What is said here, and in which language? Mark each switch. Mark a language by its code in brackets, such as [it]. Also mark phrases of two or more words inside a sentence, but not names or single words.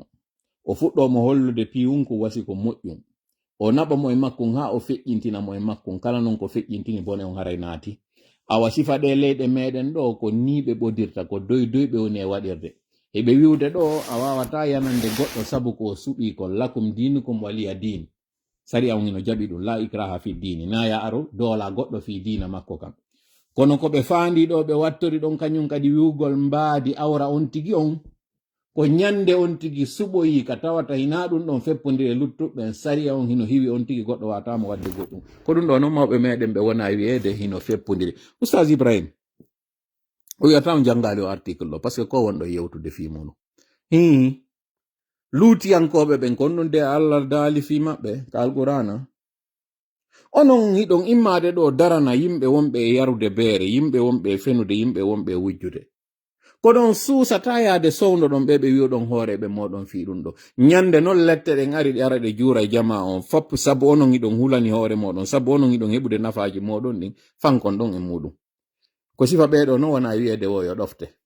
[ff] o fuɗɗomo hollude piyunku wasi ko moƴƴum o naɓa mo e makkum ha o feƴƴintina mo e makkum kala non ko feƴƴintini bone on haray naati awa sifa ɗe leyɗe meɗen ɗo ko ni ɓe ɓodirta ko doy ɓe woni e waɗirde eɓe wiwde ɗo a wawata yanande goɗɗo sabu ko suɓi kon [ar] lakum dinukum waliya din [ff] sari on hino jaɓi ɗum [ar] la ikraha fi dini [ff] na ya aro doola goɗɗo fi dina makko kam kono ko ɓe faandi ɗo ɓe wattori ɗon kañum kadi wiwgol mbaadi awra on tigi on ko ñande on tigi suɓoyi ka tawata hina ɗum ɗon feppodiri luttuɓɓen sariya on hino hiwi on tigi goɗɗo watamo wadde goɗɗum ko ɗum ɗo noon mawɓe meɗen ɓe wona wiyeede hino feppodiri oustaz Ibrahim o wiyatamo janngali o article ɗo [fr] par ce que [ff] ko wonɗo yewtude fimuno luutiyankoɓe ɓen kon ɗum de Allah daali fi maɓɓe ka alqur'ana onon hiɗon immade ɗo darana yimɓe wonɓe e yarude beere yimɓe wonɓe e fenude yimɓe wonɓe e wujjude ko ɗon suusata yaade sowno ɗon ɓe wiwɗon hooreɓe moɗon fi ɗum ɗo ñande noon lette ɗen ari ɗe ara ɗe juura e jama on foppu sabu onon hiɗon hulani hoore moɗon sabu onon hiɗon heɓude nafaji moɗon ɗin fankon ɗon e muɗum ko sifa ɓeɗo noon wona wiyede wo yo ɗofte